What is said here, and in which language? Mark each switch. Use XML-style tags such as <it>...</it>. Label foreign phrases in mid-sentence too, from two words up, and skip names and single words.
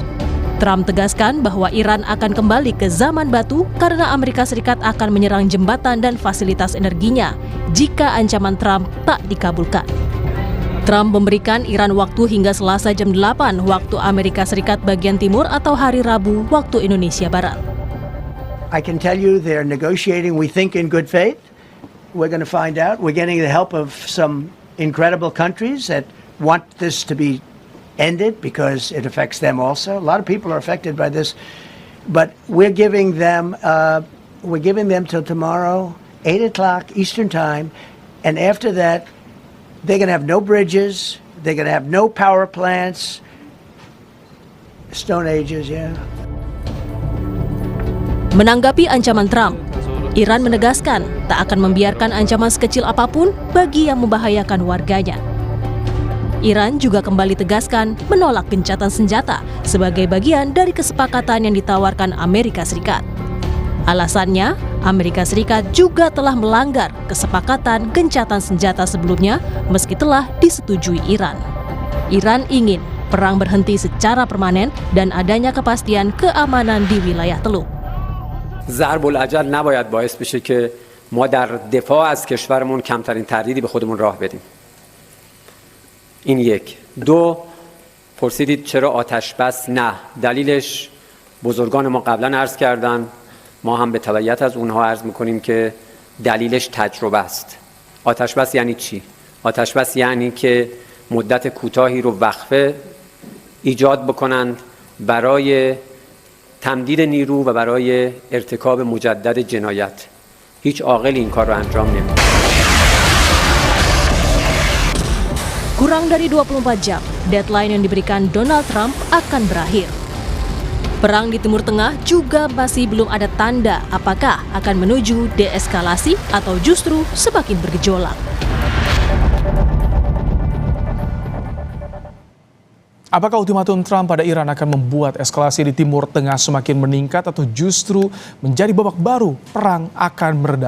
<id>Trump tegaskan bahwa Iran akan kembali ke zaman batu karena Amerika Serikat akan menyerang jembatan dan fasilitas energinya jika ancaman Trump tak dikabulkan. Trump memberikan Iran waktu hingga Selasa jam 8 waktu Amerika Serikat bagian timur atau hari Rabu waktu Indonesia Barat.</id> <en>I can tell you they're negotiating, we think, in good faith. We're going to find out. We're getting the help of some incredible countries that want this to be ended because it affects them also. A lot of people are affected by this, but we're giving them till tomorrow, 8 o'clock Eastern time, and after that, they're going to have no bridges, they're going to have no power plants. Stone Ages, yeah.</en> <id>Menanggapi ancaman Trump, Iran menegaskan tak akan membiarkan ancaman sekecil apapun bagi yang membahayakan warganya. Iran juga kembali tegaskan menolak gencatan senjata sebagai bagian dari kesepakatan yang ditawarkan Amerika Serikat. Alasannya, Amerika Serikat juga telah melanggar kesepakatan gencatan senjata sebelumnya meski telah disetujui Iran. Iran ingin perang berhenti secara permanen dan adanya kepastian keamanan di wilayah Teluk.</id> <fa>ضرب العجل نباید باعث بشه که ما در دفاع از کشورمون کمترین تردیدی به خودمون راه بدیم. این یک. دو، پرسیدید چرا آتش بس؟ نه، دلیلش بزرگان ما قبلا عرض کردن، ما هم به تبعیت از اونها عرض میکنیم که دلیلش تجربه است. آتش بس یعنی چی؟ آتش بس یعنی که مدت کوتاهی رو وقفه ایجاد بکنند برای تمدید نیرو و برای ارتکاب مجدد جنایت. هیچ عاقلی این کار رو انجام نمیده.</fa> <id>Kurang dari 24 jam, deadline yang diberikan Donald Trump akan berakhir. Perang di Timur Tengah juga masih belum ada tanda apakah akan menuju deeskalasi atau justru semakin bergejolak. Apakah ultimatum Trump pada Iran akan membuat eskalasi di Timur Tengah semakin meningkat atau justru menjadi babak baru perang akan mereda?</id>